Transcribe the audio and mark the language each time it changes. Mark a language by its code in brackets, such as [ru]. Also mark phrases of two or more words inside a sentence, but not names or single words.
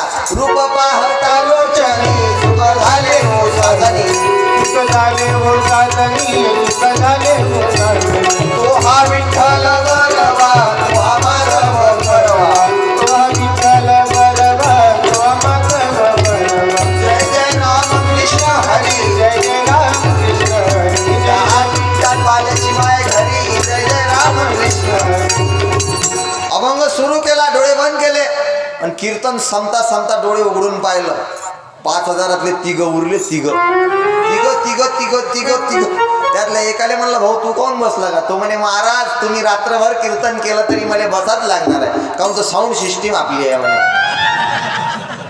[mr] रूप पाहता लोचनी सुख झाले हो साधनी, सुख झाले हो साधनी, सुख झाले हो साधनी. तो हा विठ्ठल बरवा, तो हा माधव बरवा. तो हा विठ्ठल बरवा, तो हा माधव बरवा. जय जय राम कृष्ण हरी, जय जय राम कृष्ण हरी. त्या विठ्ठल बाल्याची माय घरी. जय जय राम कृष्ण हरी. अभंग सुरू केला, डोळे बंद केले आणि कीर्तन संपता संपता डोळे उघडून पाहिलं. 5000 तिघ उरले. तिघ त्यातल्या एकाले म्हणलं भाऊ तू कोण बसला का? तो म्हणे महाराज तुम्ही रात्रभर कीर्तन केलं तरी मला बसाच लागणार आहे, काहून तर [en] sound system [mr] आपली आहे म्हणे.